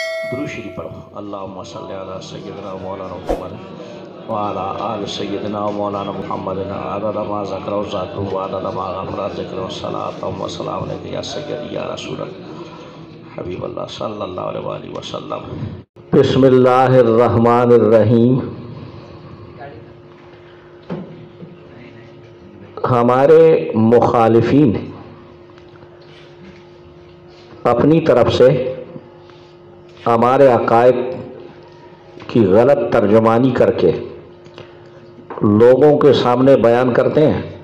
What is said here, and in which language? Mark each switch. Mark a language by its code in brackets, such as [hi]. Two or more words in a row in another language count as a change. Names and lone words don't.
[ur] درود شریف پڑھو۔ [ar] اللہم صلی علی سیدنا مولانا محمد وعلی آل سیدنا مولانا محمد عدد ما ذکر و ذاکر و عدد ما غفر ذکر و صلاة و سلام علیہ یا سیدی یا رسول اللہ حبیب اللہ صلی اللہ علیہ وآلہ وسلم۔ بسم اللہ الرحمن الرحیم۔ [ur] ہمارے مخالفین اپنی طرف سے ہمارے عقائد کی غلط ترجمانی کر کے لوگوں کے سامنے بیان کرتے ہیں